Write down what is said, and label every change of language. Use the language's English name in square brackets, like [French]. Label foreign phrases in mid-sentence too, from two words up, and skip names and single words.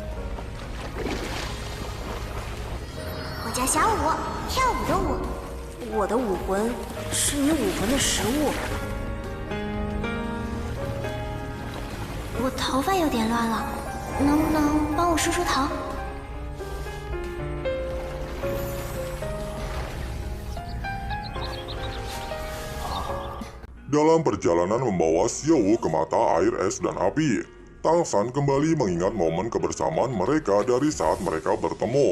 [Chinese] 我叫小舞，跳舞的舞。我我的武魂是你武魂的食物。我头发有点乱了，能不能帮我梳梳头？ [Indonesian] Dalam perjalanan membawa Xiaowu ke mata air es dan api, Tang San kembali mengingat momen kebersamaan mereka dari saat mereka bertemu.